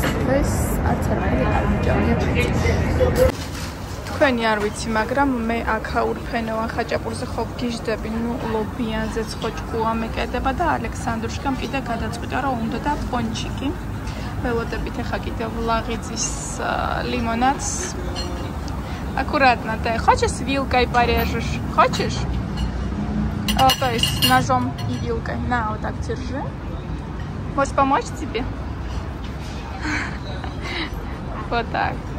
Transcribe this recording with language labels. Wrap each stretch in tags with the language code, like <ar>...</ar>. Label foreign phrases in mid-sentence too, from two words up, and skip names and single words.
<ka>ეს არც არ მიჭამია. თქვენი არ ვიცი, მაგრამ მე აქაურ ფენოვან ხაჭაპურზე ხო გიждები, ნუ ლობიანზეც ხო ჭკუა მეკედება და ალექსანდრუშკამ კიდე გადაწყვიტა რომ უნდა და პონჩიკი. ველოდებით ახლა კიდე ვლაღიძის лимонадс.</ka> <ru>Аккуратно, ты хочешь вилкой порежешь? Хочешь? То есть ножом и вилкой. На, вот так держи. Может помочь тебе? Вот так.</ru>